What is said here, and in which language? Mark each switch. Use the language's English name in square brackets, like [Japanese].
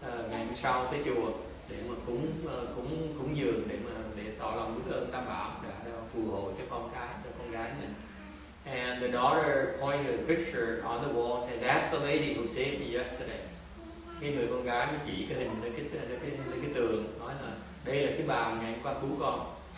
[Vietnamese] Ngày hôm sau tới chùa để mà cúng dường để tỏ lòng biết ơn Tam Bảo đã phù hộ cho con gái mình. [English] And the daughter pointed a picture on the wall, said, "That's the lady who saved me yesterday." [Vietnamese] Cái người con gái mới chỉ cái hình lên cái tường, nói là đây là cái bà ngày hôm qua cứu con.